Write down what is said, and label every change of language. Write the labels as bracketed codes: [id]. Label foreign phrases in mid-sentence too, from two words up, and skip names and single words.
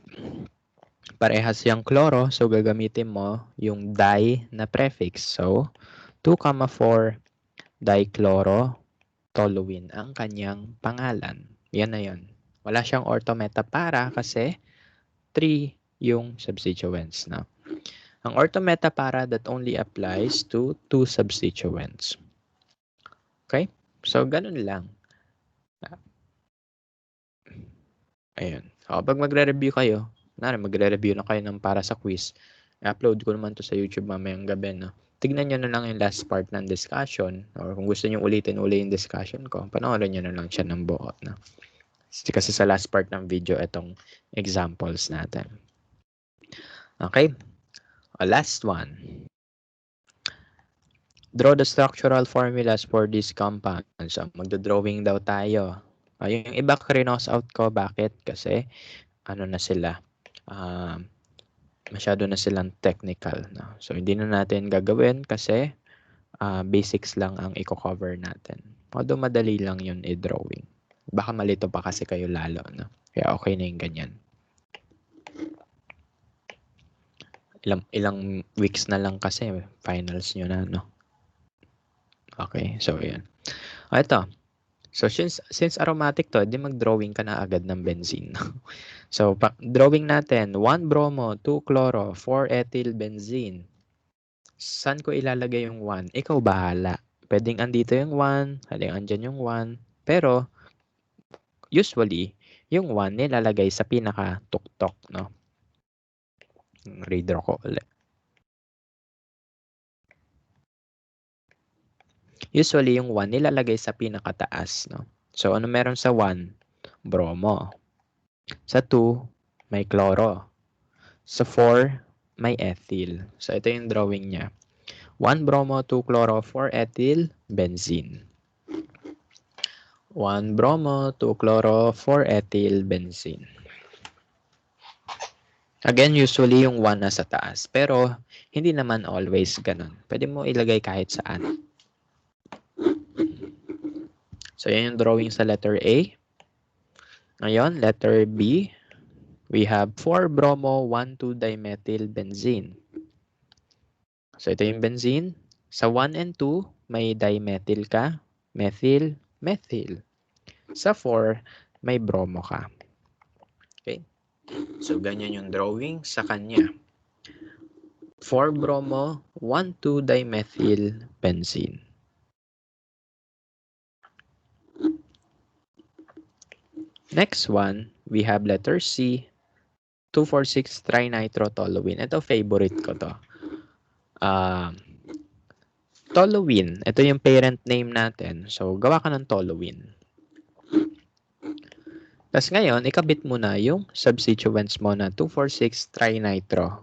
[tl] Parehas yung chloro, so gagamitin mo yung di na prefix. So, 2,4 dichlorotoluene ang kanyang pangalan. Yan na yun. Wala siyang orthometapara kasi 3 yung substituents. [en] No? Ang orthometapara that only applies to 2 substituents. [tl] Okay? So, ganun lang. Ayun. So, pag magre-review kayo, magre-review na kayo ng para sa quiz, i-upload ko naman to sa YouTube mamayang gabi, no? Tignan nyo na lang yung [en] last part [tl] ng discussion or kung gusto nyo ulitin uli yung discussion ko, panoorin nyo na lang siya ng buo. No? Kasi sa [en] last part [tl] ng video, itong examples natin. [en] Okay? Last one. Draw the structural formulas for this compound. [tl] So, magdodrawing daw tayo. Yung iba krinos out ko, bakit? Kasi ano na sila, masyado na silang technical. No? So, hindi na natin gagawin kasi basics lang ang i-cover natin. Although madali lang yun i-drawing. Baka malito pa kasi kayo lalo. No? Kaya okay na yung ganyan. Ilang weeks na lang kasi finals nyo na. No? Okay, so yun. Ito. So, since aromatic to, di mag-drawing ka na agad ng benzene. So, drawing natin, 1-bromo, 2-chloro, 4-ethyl benzene. Saan ko ilalagay yung 1? Ikaw bahala. Pwedeng andito yung 1, pwedeng andyan yung 1. Pero, usually, yung 1 nilalagay sa pinaka-tuktok, no? Redraw ko ulit. Usually, yung 1 nilalagay sa pinakataas, no? So, ano meron sa 1? Bromo. Sa 2, may chloro. Sa 4, may ethyl. So, ito yung drawing niya. 1-bromo, 2-chloro, 4-ethyl benzene. 1-bromo, 2-chloro, 4-ethyl benzene. Again, usually yung 1 nasa taas. Pero, hindi naman always ganun. Pwede mo ilagay kahit saan. So, yan yung drawing sa letter A. Ngayon, [en] letter B. We have 4-bromo, 1,2-dimethyl benzene. [tl] So, ito yung benzene. Sa 1 and 2, may dimethyl ka. Methyl, methyl. Sa 4, may bromo ka. Okay? So, ganyan yung drawing sa kanya. 4-bromo, 1,2-dimethyl benzene. [en] Next one, we have letter C, 2,4,6-trinitrotoluene. [tl] Ito, favorite ko to. Toluene. Ito yung parent name natin. So, gawa ka ng toluene. Tapos ngayon, ikabit mo na yung substituents mo na 2,4,6-trinitro.